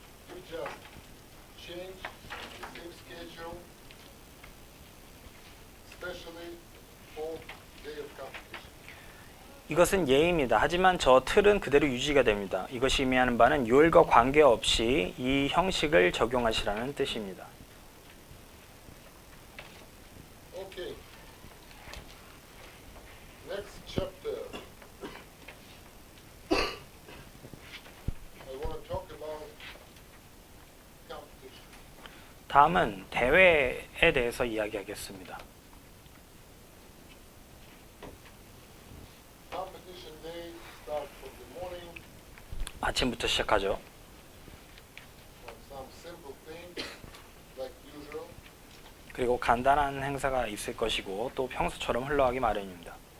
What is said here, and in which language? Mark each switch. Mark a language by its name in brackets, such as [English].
[English] You just change the same schedule, especially for day of competition. [Korean] 이것은 예입니다. 하지만 저 틀은 그대로 유지가 됩니다. 이것이 의미하는 바는 요일과 관계없이 이 형식을 적용하시라는 뜻입니다. [English] Okay. Next chapter. I want to talk about competition. [Korean] 다음은 대회에 대해서 이야기하겠습니다. [English] Competition day starts from the morning, [Korean] 아침부터 시작하죠. [English] from some simple thing like usual. [Korean] 그리고 간단한 행사가 있을 것이고 또 평소처럼 흘러가기 마련입니다.